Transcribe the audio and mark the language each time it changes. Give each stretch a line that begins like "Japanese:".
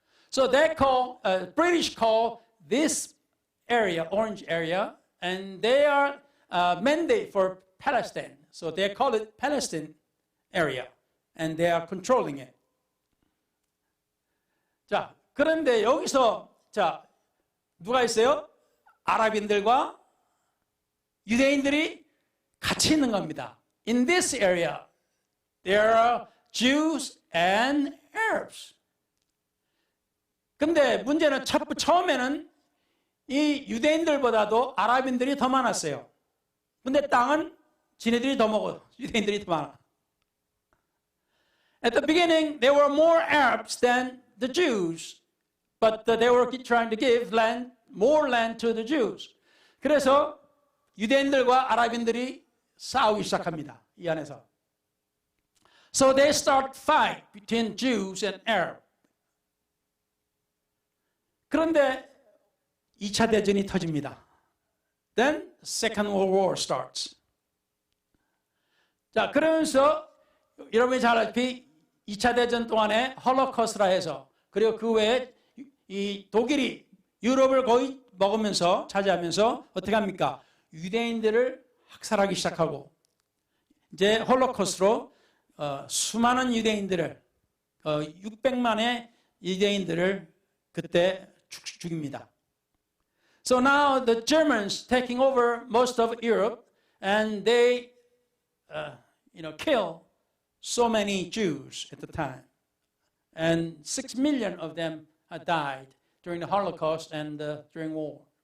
English: So they call British call this area orange area, and they are mandate for Palestine. So they call it Palestine area, and they are controlling it.
Korean: 자, 그런데 여기서 자 누가 있어요? 아랍인들과 유대인들이 같이 있는 겁니다.
English: In this area, there are Jews and Arabs.
Korean: 근데 문제는 처음에는 이 유대인들보다도 아랍인들이 더 많았어요. 근데 땅은 지네들이 더 먹어. 유대인들이 더 많아.
English: At the beginning, there were more Arabs than the Jews, but they were trying to give more land to the Jews.
Korean: 그래서 유대인들과 아랍인들이 싸우기 시작합니다. 이 안에서.
English: So they start fight between Jews and Arab.
Korean: 그런데 2차 대전이 터집니다.
English: Then Second World War starts.
Korean: 자, 그러면서 여러분이 잘 알다시피 2차 대전 동안에 홀로코스트라 해서 그리고 그 외에 이 독일이 유럽을 거의 먹으면서 차지하면서 어떻게 합니까? 유대인들을 학살하기 시작하고 이제 홀로코스트로 수많은 유대인들을 600만의 유대인들을 그때 죽입니다.
English: So now the Germans taking over most of Europe, and they, kill so many Jews at the time, and 6 million of them died during the Holocaust and during war.